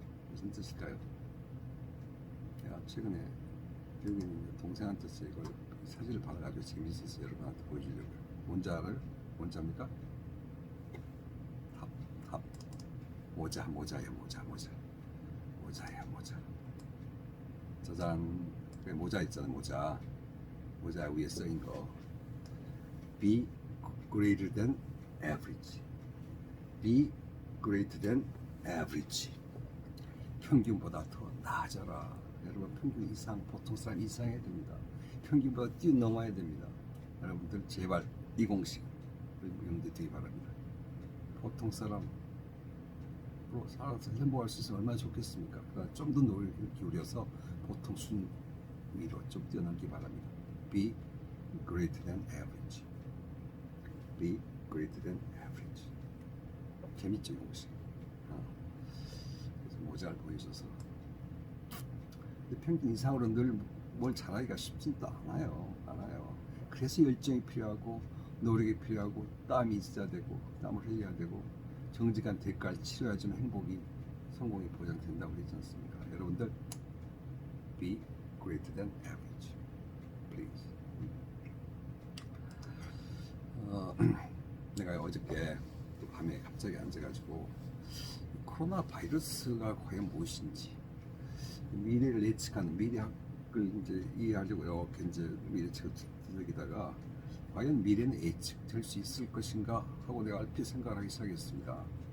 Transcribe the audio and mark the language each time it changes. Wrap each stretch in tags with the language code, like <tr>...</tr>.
<ko>무슨 뜻일까요? 내가 최근에 여기 있는 동생한테서 이걸 사진을 받아가지고 재밌어서 여러분한테 보여주려고요. 뭔지 알아요? 뭔지 압니까? 탑. 모자예요, 모자. 모자예요, 모자. 짜잔. 그래, 모자 있잖아요, 모자. 모자 위에 써인 거.</ko> <en>Be greater than average. Be greater than average.</en> <ko>평균보다 더 나아져라. 여러분, 평균 이상, 보통 사람 이상해야 됩니다. 평균보다 뛰어넘어야 됩니다. 여러분들 제발 이 공식 염두에 두기 바랍니다. 보통 사람으로 살아서 행복할 수 있으면 얼마나 좋겠습니까? 그러나 좀 더 노력을 기울여서 보통 순 위로 좀 뛰어넘기 바랍니다.</ko> <en>Be greater than average. Be greater than average.</en> <ko>재밌죠, 이 공식. 그래서 모자를 보여줘서. 근데 평균 이상으로 늘 뭘 잘하기가 쉽지도 않아요. 그래서 열정이 필요하고 노력이 필요하고 땀이 있어야 되고 땀을 흘려야 되고 정직한 대가를 치러야지만 행복이 성공이 보장된다고 그러지 않습니까? 여러분들</ko> <en>be greater than average, please.</en> <ko>내가 어저께 또 밤에 갑자기 앉아가지고 코로나 바이러스가 과연 무엇인지 미래를 예측하는 미래학을 이제 이해하려고 이렇게 이제 미래책을 들여다가 과연 미래는 예측될 수 있을 것인가 하고 내가 얼핏 생각을 하기 시작했습니다.</ko>